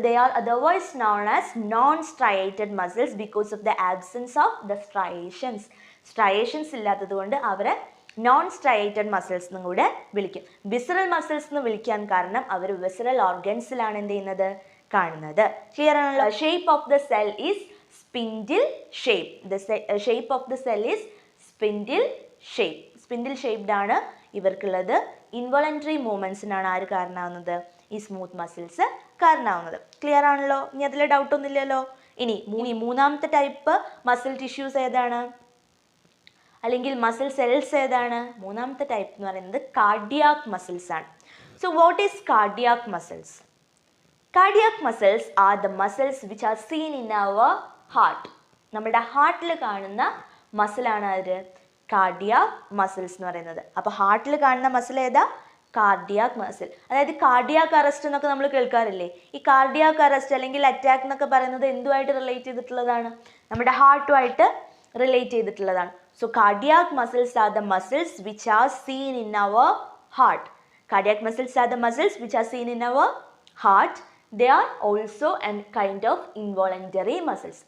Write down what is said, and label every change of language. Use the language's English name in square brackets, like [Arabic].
[English] They are otherwise known as non striated muscles because of the absence of the striations. [Malayalam] Striations ഇല്ലാത്തത് കൊണ്ട് അവരെ non striated muscles എന്നും കൂടെ വിളിക്കും. Visceral muscles എന്ന് വിളിക്കാൻ കാരണം അവർ വിസറൽ ഓർഗൻസിലാണ് എന്ത് ചെയ്യുന്നത്? കാണുന്നത്. ക്ലിയർ ആണല്ലോ? [English] Shape of the cell is spindle shape. The shape of the cell is spindle shape. [Malayalam] Spindle shaped ആണ് ഇവർക്കുള്ളത്. ഇൻവോളണ്ടറി മൂവ്മെൻറ്റ്സിനാണ് ആര് കാരണമാവുന്നത്? ഈ സ്മൂത്ത് മസിൽസ് കാരണമാവുന്നത്. ക്ലിയർ ആണല്ലോ? ഇനി അതിൽ ഡൗട്ട് ഒന്നുമില്ലല്ലോ. ഇനി മൂന്നാമത്തെ ടൈപ്പ് മസിൽ ടിഷ്യൂസ് ഏതാണ്, അല്ലെങ്കിൽ മസിൽ സെൽസ് ഏതാണ്? മൂന്നാമത്തെ ടൈപ്പ് എന്ന് പറയുന്നത് കാർഡിയാക് മസിൽസ് ആണ്. [English] So what is cardiac muscles? Cardiac muscles are the muscles which are seen in our heart. [Malayalam] നമ്മുടെ ഹാർട്ടിൽ കാണുന്ന മസിലാണ് അത് കാർഡിയാക് മസിൽസ് എന്ന് പറയുന്നത്. അപ്പോൾ ഹാർട്ടിൽ കാണുന്ന മസിൽ ഏതാ? Cardiac muscle. അതായത് കാർഡിയാക് അറസ്റ്റ് എന്നൊക്കെ നമ്മൾ കേൾക്കാറില്ലേ? ഈ കാർഡിയാക് അറസ്റ്റ് അല്ലെങ്കിൽ അറ്റാക്ക് എന്നൊക്കെ പറയുന്നത് എന്തുമായിട്ട് റിലേറ്റ് ചെയ്തിട്ടുള്ളതാണ്? നമ്മുടെ ഹാർട്ടുമായിട്ട് റിലേറ്റ് ചെയ്തിട്ടുള്ളതാണ്. [English] So cardiac muscles are the muscles which are seen in our heart. Cardiac muscles are the muscles which are seen in our heart. They are also a kind of involuntary muscles.